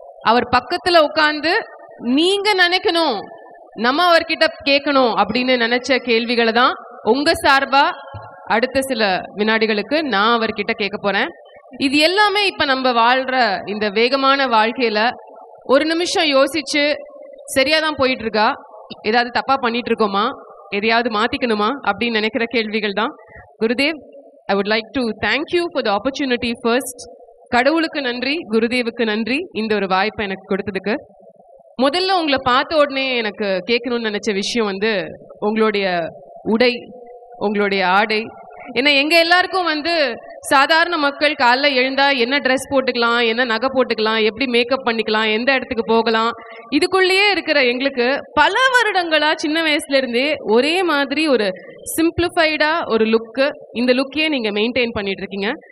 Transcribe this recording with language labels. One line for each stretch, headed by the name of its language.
Tamil: அவர் பக்கத்துல உட்கார்ந்து நீங்க நினைக்கணும், நம்ம அவர்கிட்ட கேட்கணும் அப்படின்னு நினைச்ச கேள்விகளை தான் உங்க சார்பா அடுத்த சில வினாடிகளுக்கு நான் அவர்கிட்ட கேட்க போறேன். இது எல்லாமே இப்ப நம்ம வாழ்ற இந்த வேகமான வாழ்க்கையில ஒரு நிமிஷம் யோசிச்சு சரியாதான் போயிட்டு இருக்கா, ஏதாவது தப்பா பண்ணிட்டு இருக்கோமா, எதையாவது மாத்திக்கணுமா அப்படின்னு நினைக்கிற கேள்விகள் தான்.
English: Gurudev, I would like to thank you for the opportunity first.
Tamil: கடவுளுக்கு நன்றி, குருதேவுக்கு நன்றி இந்த ஒரு வாய்ப்பை எனக்கு கொடுத்ததுக்கு. முதல்ல உங்களை பார்த்த உடனே எனக்கு கேட்கணும்னு நினைச்ச விஷயம் வந்து உங்களுடைய உடை, உங்களுடைய ஆடை. ஏன்னா எங்க எல்லாருக்கும் வந்து சாதாரண மக்கள் காலைல எழுந்தா என்ன ட்ரெஸ் போட்டுக்கலாம், என்ன நகை போட்டுக்கலாம், எப்படி மேக்கப் பண்ணிக்கலாம், எந்த இடத்துக்கு போகலாம், இதுக்குள்ளேயே இருக்கிற எங்களுக்கு பல வருடங்களா சின்ன வயசுல இருந்தே ஒரே மாதிரி ஒரு சிம்பிளிஃபைடா ஒரு லுக்கு, இந்த லுக்கையே நீங்க மெயின்டைன் பண்ணிட்டு இருக்கீங்க.